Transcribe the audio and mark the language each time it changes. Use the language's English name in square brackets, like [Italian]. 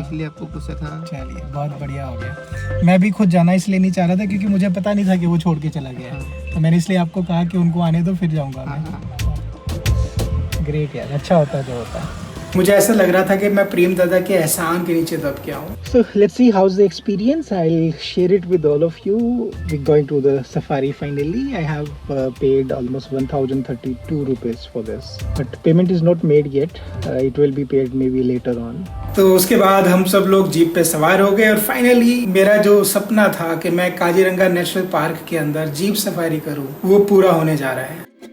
[Hindi] इसलिए आपको पूछा था। चलिए, बहुत बढ़िया हो गया। मैं भी खुद जाना इसलिए नहीं चाह रहा था क्योंकि मुझे पता नहीं था कि वो छोड़ के चला गया है। तो मैंने इसलिए आपको कहा कि उनको आने दो, फिर जाऊंगा मैं। ग्रेट यार, अच्छा होता है जो होता है। मुझे ऐसा लग रहा था कि मैं प्रेम दादा के एहसान के नीचे दब गया हूँ। [English] So let's see how's the experience. I'll share it with all of you. We're going to the safari finally. I have paid almost 1032 rupees for this, but payment is not made yet. It will be paid maybe later on. [Hindi] तो उसके बाद हम सब लोग jeep पे सवार हो गए और फाइनली मेरा जो सपना था कि मैं काजीरंगा नेशनल पार्क के अंदर जीप सफारी करूँ, वो पूरा होने जा रहा है।